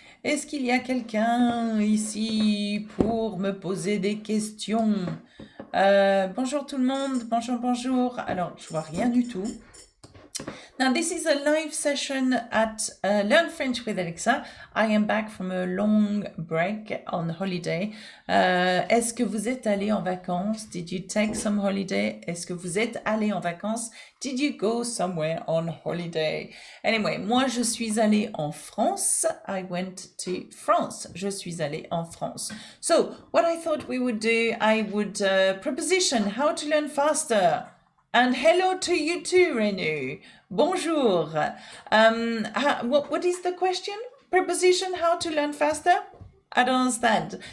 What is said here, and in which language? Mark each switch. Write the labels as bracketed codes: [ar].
[fr] Est-ce qu'il y a quelqu'un ici pour me poser des questions? Bonjour tout le monde. Bonjour, bonjour. Alors, je vois rien du tout. [en] Now, this is a live session at Learn French with Alexa. I am back from a long break on holiday. [fr] Est-ce que vous êtes allé en vacances? [en] Did you take some holiday? [fr] Est-ce que vous êtes allé en vacances? [en] Did you go somewhere on holiday? Anyway, [fr] moi, je suis allée en France. [en] I went to France. [fr] Je suis allée en France. [en] So, what I thought we would do, I would preposition, how to learn faster. And hello to you too, Renu. Bonjour. What is the question? Preposition, how to learn faster? I don't understand.